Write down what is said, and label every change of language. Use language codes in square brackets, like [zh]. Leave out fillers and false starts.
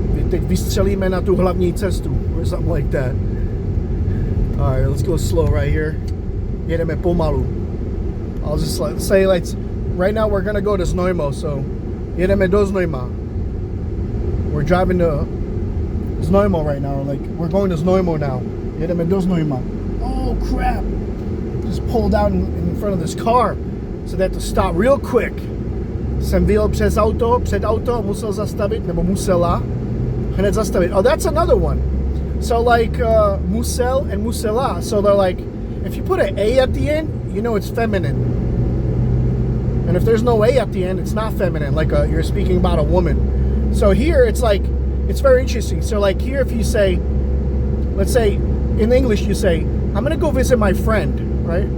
[cs] Teď vystřelíme na tu hlavní cestu, [en] or something like that. Alright, let's go slow right here. [cs] Jedeme pomalu. [en] I'll just say, like, right now we're gonna go to Znojmo, so [cs] jedeme do Znojma. [en] We're driving to Znojmo right now. Like, we're going to Znojmo now. [cs] Jedeme do Znojma. [en] oh crap. Just pulled out in front of this car. So they had to stop real quick. [cs] Jsem vyjel před auto, musel zastavit, nebo musela, hned zastavit. [en] Oh, that's another one. So like musel and musela. So they're like, if you put an A at the end, you know it's feminine. And if there's no A at the end, it's not feminine, like you're speaking about a woman. So here it's like, it's very interesting. So like here if you say, let's say in English you say, I'm gonna go visit my friend, right?